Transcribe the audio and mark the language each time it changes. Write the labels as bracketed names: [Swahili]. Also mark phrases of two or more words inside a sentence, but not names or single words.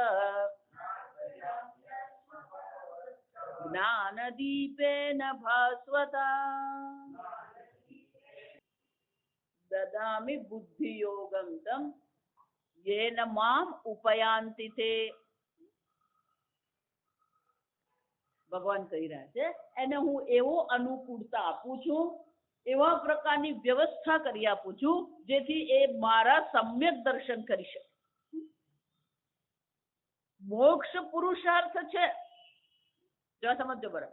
[Sanskrit] ज्ञानदीपेन भास्वता ददामि बुद्धियोगं तं येन माम उपयान्ति ते. [Gujarati] ભગવાન કહી રહ્યા છે એને હું એવો અનુકૂળતા આપું છું, એવા પ્રકારની વ્યવસ્થા કરી આપું છું જેથી એ મારા સમ્યક દર્શન કરી શકે. મોક્ષ પુરુષાર્થ છે, જો સમજો બરાબર.